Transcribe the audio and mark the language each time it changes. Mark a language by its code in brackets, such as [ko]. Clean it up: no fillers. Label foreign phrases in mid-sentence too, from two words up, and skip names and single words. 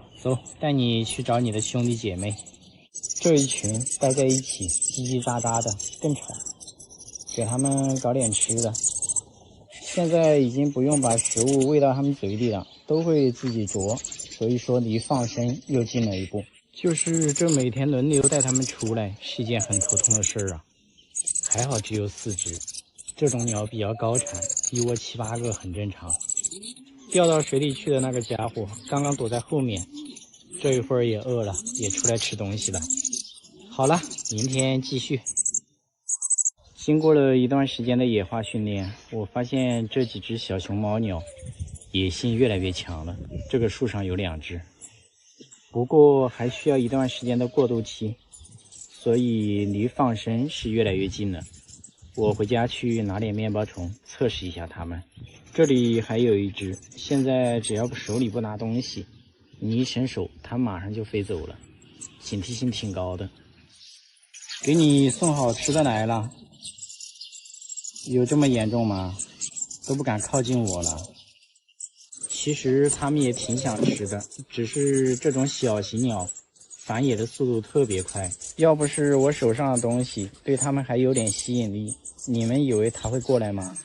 [zh] 走，帶你去找你的兄弟姐妹。這一群待在一起，嘰嘰喳喳的，更吵。給他們搞點吃的。現在已經不用把食物餵到他們嘴裡了，都會自己啄，所以說離放生又近了一步。就是這每天輪流帶他們出來是一件很頭痛的事兒啊。還好只有4隻，這種鳥比較高產，一窩7、8個很正常。掉到水裡去的那個家伙剛剛躲在後面，這一會兒也餓了，也出來吃東西了。好了，明天繼續。經過了一段時間的野化訓練，我發現這幾隻小熊貓鳥野性越來越強了。這個樹上有2隻，不過還需要一段時間的過渡期，所以離放生是越來越近了。我回家去拿點麵包蟲測試一下它們。這裡還有一隻，現在只要手裡不拿東西， 你一伸手，它馬上就飛走了，警惕性挺高的。給你送好吃的來了，有這麼嚴重嗎？都不敢靠近我了。其實它們也挺想吃的，只是這種小型鳥繁衍的速度特別快，要不是我手上的東西對它們還有點吸引力，你們以為它會過來嗎？